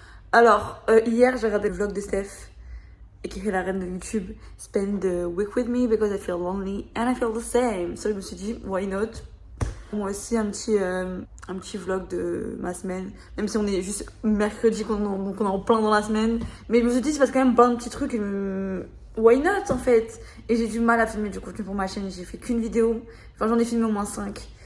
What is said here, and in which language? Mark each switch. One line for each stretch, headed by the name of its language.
French: Alors, hier j'ai regardé le vlog de Steph, et qui est la reine de YouTube.
English: Spend the week with me because I feel lonely and I feel the same.
French: So je me suis dit, why not? Moi aussi un petit vlog de ma semaine. Même si on est juste mercredi, donc on est en plein dans la semaine. Mais je me suis dit, il se passe quand même plein de petits trucs. Why not en fait? Et j'ai du mal à filmer du contenu pour ma chaîne. J'ai fait qu'une vidéo. Enfin, j'en ai filmé au moins 5.